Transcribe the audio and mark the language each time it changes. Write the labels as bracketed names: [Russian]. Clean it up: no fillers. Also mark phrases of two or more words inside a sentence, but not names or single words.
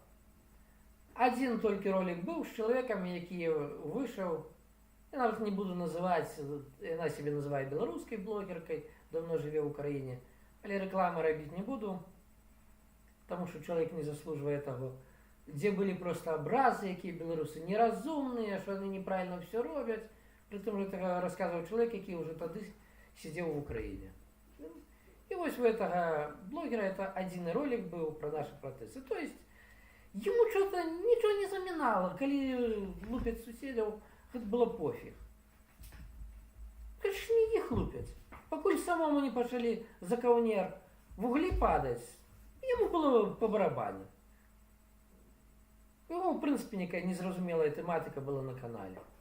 [Belarusian] Адзін толькі ролик быў з чалавекам, які выйшаў, я нават не буду называць, яна сябе называе беларускай блогеркай, давно жыве ў краіне, але рэкламы рабіць не буду, таму што чалавек не заслужвае таго. Дзе былі проста абразы, якія беларусы неразумныя, што яны неправільна ўсё робяць. Прытым гэтага расказваў чалавек, які ўжо тады сидзеў в Украіне. І вось у гэтага блогера это адзіны ролик быў пра нашы пратэсты. [Russian] То есть ему что-то [Belarusian] нічого не замінала, калі лупяць суседзяў, гэта было пофіг. Конечно, не іх лупяць. Пакуль самому не пачалі за каўнер в углі падаць, яму было па барабане. У яго, в прынцыпе, некая незразумелая тэматыка была на канале.